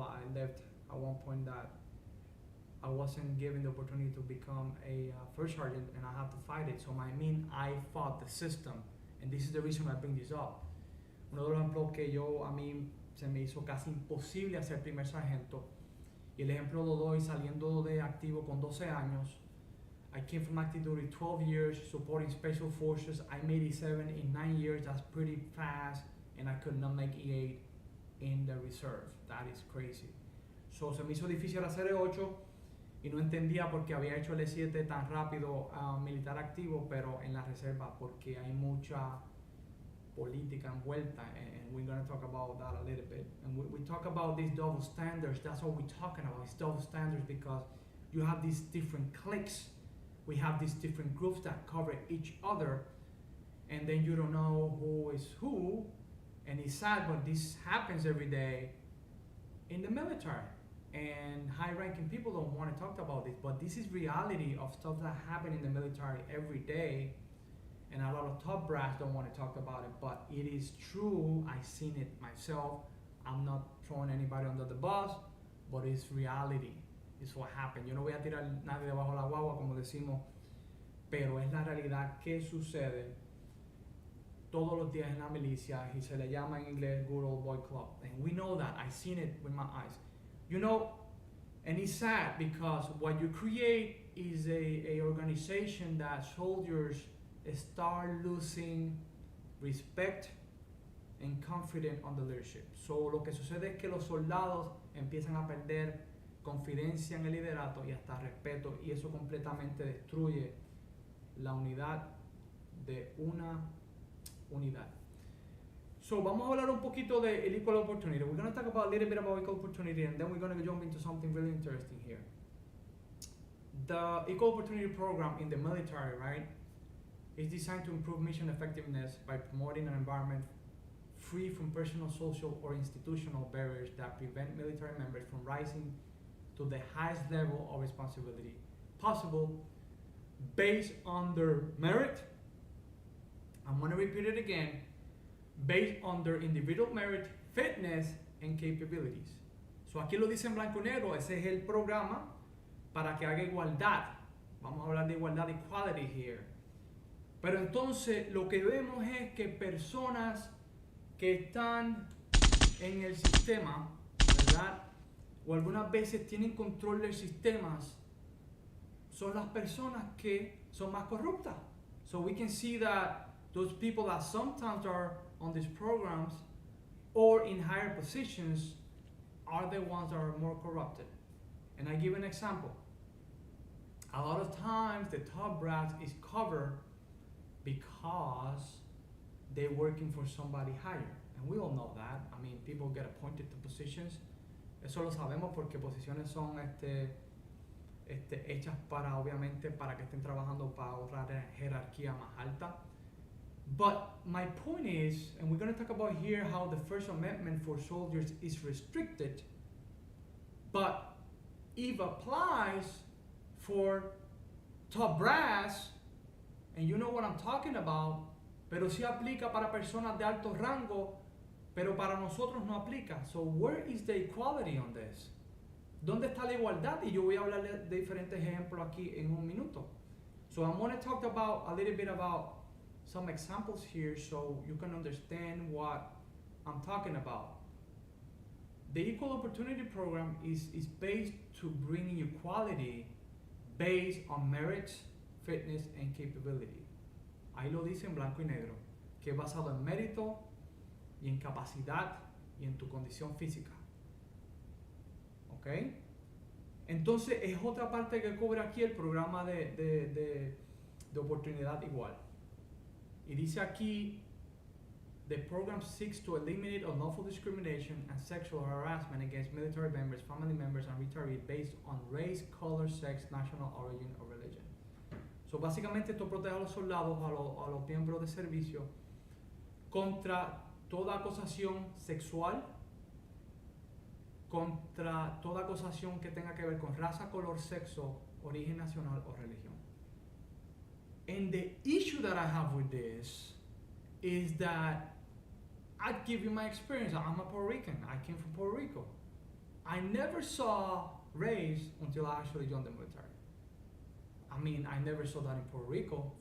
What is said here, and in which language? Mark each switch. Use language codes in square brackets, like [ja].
[en] I left at one point that I wasn't given the opportunity to become a first sergeant, and I had to fight it. So I fought the system, and this is the reason I bring this up. [es] Uno de los ejemplos que a mí se me hizo casi imposible hacer primer sargento, y el ejemplo lo doy saliendo de activo con 12 años. [en] I came from active duty 12 years, supporting special forces. I made E7 in 9 years. That's pretty fast, and I could not make E8 in the reserve. That is crazy. [es] So se me hizo difícil hacer E8 y no entendía por qué había hecho el E7 tan rápido militar activo, pero en la reserva, porque hay mucha política envuelta, [en] and we're going to talk about that a little bit. And we talk about these double standards. That's what we're talking about, these double standards, because you have these different cliques. We have these different groups that cover each other, and then you don't know who is who, and it's sad, but this happens every day in the military, and high-ranking people don't want to talk about this, but this is reality of stuff that happen in the military every day, and a lot of top brass don't want to talk about it, but it is true. I've seen it myself. I'm not throwing anybody under the bus, but it's reality. It's what happened. [es] Yo no voy a tirar nadie debajo de la guagua, como decimos, pero es la realidad que sucede todos los días en la milicia, y se le llama en inglés [en] Good Old Boy Club. And we know that. I've seen it with my eyes. You know, and it's sad because what you create is a organization that soldiers start losing respect and confidence on the leadership. [es] So lo que sucede es que los soldados empiezan a perder confidencia en el liderato y hasta respeto, y eso completamente destruye la unidad de una unidad. So vamos a hablar un poquito de el equal opportunity. [en] We're going to talk about a little bit about equal opportunity, and then we're going to jump into something really interesting here. The equal opportunity program in the military, right, is designed to improve mission effectiveness by promoting an environment free from personal, social, or institutional barriers that prevent military members from rising to the highest level of responsibility possible based on their merit. I'm going to repeat it again. Based on their individual merit, fitness, and capabilities. [es] So aquí lo dice en blanco y negro. Ese es el programa para que haga igualdad. Vamos a hablar de igualdad, [en] equality here. [es] Pero entonces lo que vemos es que personas que están en el sistema, ¿verdad?, o algunas veces tienen control del sistema, son las personas que son más corruptas. [en] So we can see that those people that sometimes are on these programs or in higher positions are the ones that are more corrupted. And I give an example. A lot of times the top brass is covered because they're working for somebody higher. And we all know that. I mean, people get appointed to positions. [es] Eso lo sabemos porque posiciones son hechas para, obviamente, para que estén trabajando para otra jerarquía más alta. [en] But my point is, and we're going to talk about here how the First Amendment for soldiers is restricted, but it applies for top brass, and you know what I'm talking about, [es] pero sí aplica para personas de alto rango, pero para nosotros no aplica. [en] So where is the equality on this? [es] ¿Dónde está la igualdad? Y yo voy a hablar de diferentes ejemplos aquí en un minuto. [en] So I'm going to talk about a little bit about some examples here so you can understand what I'm talking about. The Equal Opportunity Program is based to bring equality based on merit, fitness, and capability. [es] Ahí lo dice en blanco y negro, que es basado en mérito y en capacidad y en tu condición física. ¿Ok? Entonces es otra parte que cubre aquí el programa de oportunidad igual. Y dice aquí, [en] the program seeks to eliminate unlawful discrimination and sexual harassment against military members, family members, and retirees based on race, color, sex, national origin, or religion. [es] So básicamente esto protege a los soldados, a los miembros de servicio, contra toda acusación sexual, contra toda acusación que tenga que ver con raza, color, sexo, origen nacional o religión. [en] And the issue that I have with this is that I'd give you my experience. I'm a Puerto Rican. I came from Puerto Rico. I never saw race until I actually joined the military. I mean, I never saw that in Puerto Rico.